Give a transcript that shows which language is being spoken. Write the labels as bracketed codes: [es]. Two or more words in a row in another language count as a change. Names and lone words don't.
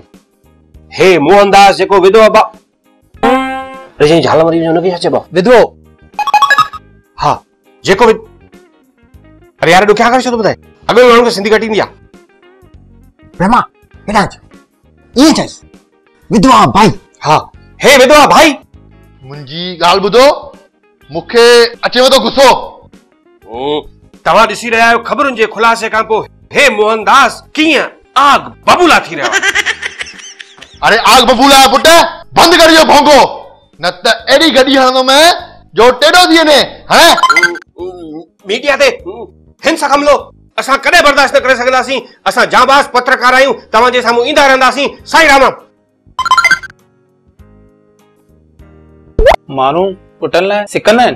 [sd] हे मोहनदास जेको विधवा झाल मरी हुनखे छा चइबो? विधवो? हा जेको अरे यार ॾुखिया करे छो थो ॿुधाए? अॻे माण्हू खे सिंधी घटि ईंदी आहे। ब्रह्मा हेॾां अच, ईअं चइसि विधवा भाई। हा हे विधवा भाई। मुंहिंजी ॻाल्हि ॿुधो, मूंखे अचेव थो गुस्सो। तव्हां ॾिसी रहिया आहियो ख़बरुनि जे खुलासे खां पोइ हे मोहनदास कीअं आग बबूला थी रहिया। अरे आग बबूला पुट बंदि कर इहो भोंगो, न त एड़ी गॾी हणंदोमांइ जो टेढ़ो थी वञे। हाणे मीडिया ते हिंसक हमलो असां कॾहिं बर्दाश्त न करे सघंदासीं। असां जांबाज़ पत्रकार आहियूं, तव्हांजे साम्हूं ईंदा रहंदासीं। साईं राम। माण्हू पुटनि लाइ सिकंदा आहिनि।